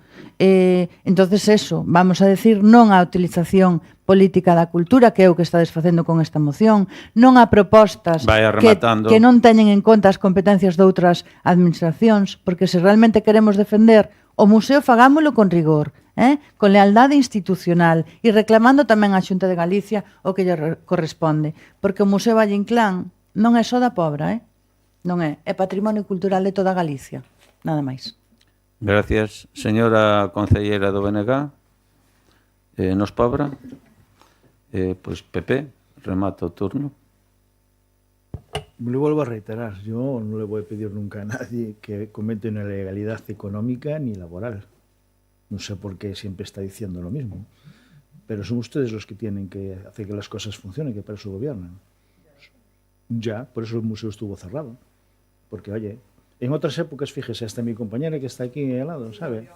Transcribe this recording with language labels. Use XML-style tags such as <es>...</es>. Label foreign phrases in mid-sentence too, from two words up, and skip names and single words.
<gl>Entonces eso, vamos a decir non á utilización política da cultura, que é o que estades facendo con esta moción, non a propostas que non teñen en conta as competencias de outras administracións, porque se realmente queremos defender o museo, fagámolo con rigor, con lealdade institucional e reclamando tamén á Xunta de Galicia o que lle corresponde, porque o Museo Valle Inclán non é só da Pobra, non é patrimonio cultural de toda Galicia, nada máis. Gracias. Señora concellera do BNG, nos Pobra, pois Pepe, remata o turno.</gl> <es>Me lo vuelvo a reiterar, yo no le voy a pedir nunca a nadie que cometa una ilegalidad económica ni laboral. No sé por qué siempre está diciendo lo mismo, pero son ustedes los que tienen que hacer que las cosas funcionen, que para eso gobiernan. Ya, por eso el museo estuvo cerrado, porque oye, en otras épocas, fíjese, hasta mi compañera que está aquí al lado, ¿sabe?</es>